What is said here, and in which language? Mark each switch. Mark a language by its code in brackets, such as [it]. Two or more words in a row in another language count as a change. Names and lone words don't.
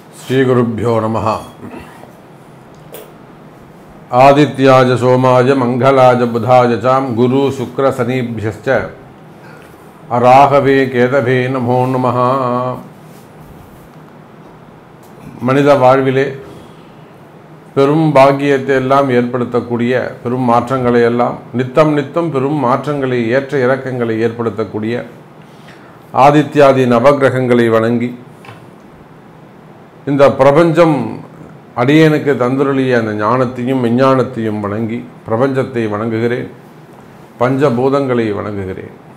[sa] श्रीगुरुभ्यो नमः। आदित्याज सोमाज मंगलाज बुधाज चाम गुरु शुक्र शनिभ्यश्च राहवे केतवे नमो नमः। [ta] மனித வாழ்விலே பெரும் பாக்கியத்தை எல்லாம் ஏற்படுத்தக்கூடிய பெரும் மாற்றங்களை எல்லாம் நித்தம் பெரும் மாற்றங்களை ஏற்ற இறக்கங்களை ஏற்படுத்தக்கூடிய ஆதித்யாதி நவகிரகங்களை வணங்கி இந்த பிரபஞ்சம் அடியேனுக்கு தந்துருளிய அந்த ஞானத்தையும் விஞ்ஞானத்தையும் வணங்கி பிரபஞ்சத்தை வணங்குகிறேன், பஞ்சபூதங்களை வணங்குகிறேன்.